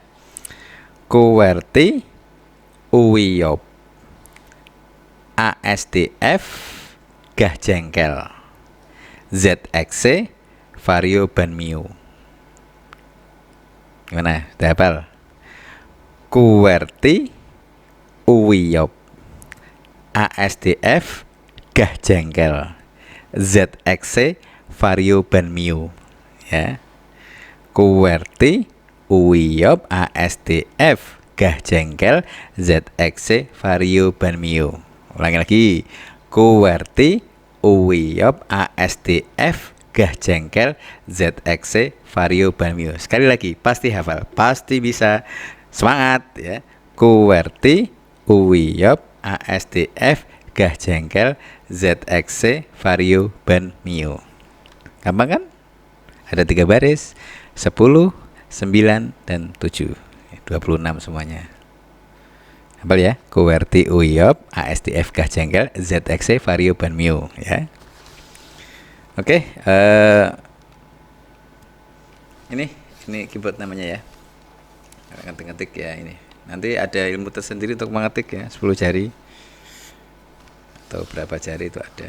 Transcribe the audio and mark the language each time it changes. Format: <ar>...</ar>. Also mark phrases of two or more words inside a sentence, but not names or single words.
<id>QWERTY UWIOP ASDF gah jengkel ZXC Vario Banmio. Gimana? Udah hafal? QWERTY UWIOP ASDF gah jengkel ZXC Vario Banmio ya. QWERTY UWIYOP ASDF gah jengkel ZXC vario ban mio. Ulangi lagi. QWERTY UWIYOP ASDF gah jengkel ZXC vario ban mio. Sekali lagi, pasti hafal, pasti bisa. Semangat ya. QWERTY UWIYOP ASDF gah jengkel ZXC vario ban mio. Gampang kan? Ada 3 baris, 10, 9, dan 7. 26 semuanya. Hafal ya? QWERTY UWIYOP ASDF gah jengkel ZXC vario ban mio ya. Oke, ini keyboard namanya ya. Ngetik-ngetik ya ini. Nanti ada ilmu tersendiri untuk mengetik ya, 10 jari atau berapa jari itu ada.</id>